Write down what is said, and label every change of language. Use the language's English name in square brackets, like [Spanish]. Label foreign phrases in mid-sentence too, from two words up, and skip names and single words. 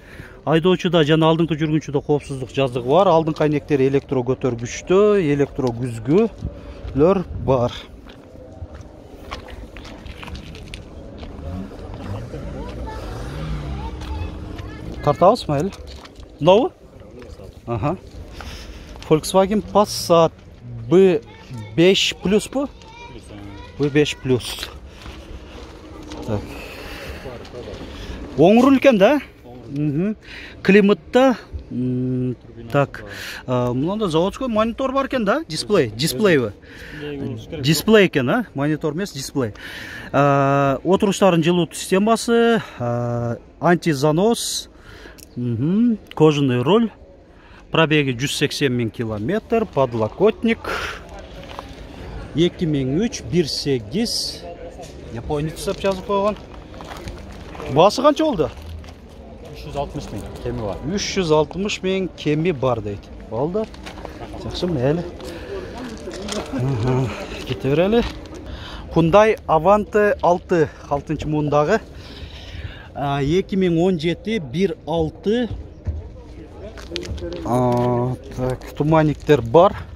[Kyrgyz] Айдоочуда жана алдыңкы жүргүнчүдө коопсуздук жаздыгы бар. Алдыңкы айнектери электро көтөргүчтө, электро күзгүлөр бар. [Kazakh] Тартабыз ма әлі? Мынауы? Аха. Volkswagen Passat B5 плюс bu? B5 плюс. Так. Оң руль екен да? Климатта. Так. Мынада заводской монитор бар екен да? Дисплей. Дисплей. Дисплей екен, а? Монитор емес, дисплей. Отырыштарын жылыту системасы, антизанос, [Russian] кожаный руль. [Kazakh] Пробеги 180 000 километр, подлокотник 2003 1.8 Япония сап жазып қойған. Басы қанша болды? 360 000 кеми бар. 360 000 кеми бар дейді. Болды. Жақсы әлі. Кете берелі. Hyundai Avante 6 муындағы 2017 1.6 так, туманниктер бар.